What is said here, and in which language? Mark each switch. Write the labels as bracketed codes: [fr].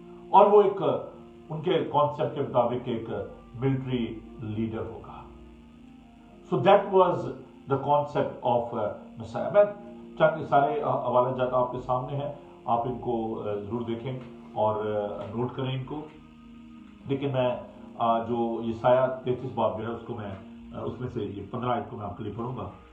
[ur] اور وہ ایک ان کے کانسیپٹ کے مطابق ایک ملٹری لیڈر ہوگا. [en] So that was the concept of Messiah. [ur] میں چند سارے حوالہ جات آپ کے سامنے ہیں، آپ ان کو ضرور دیکھیں اور نوٹ کریں ان کو. لیکن میں جو یسایہ 33 باب جو ہے اس کو میں اس میں سے یہ 15 آیت کو میں آپ کے لیے پڑھوں گا.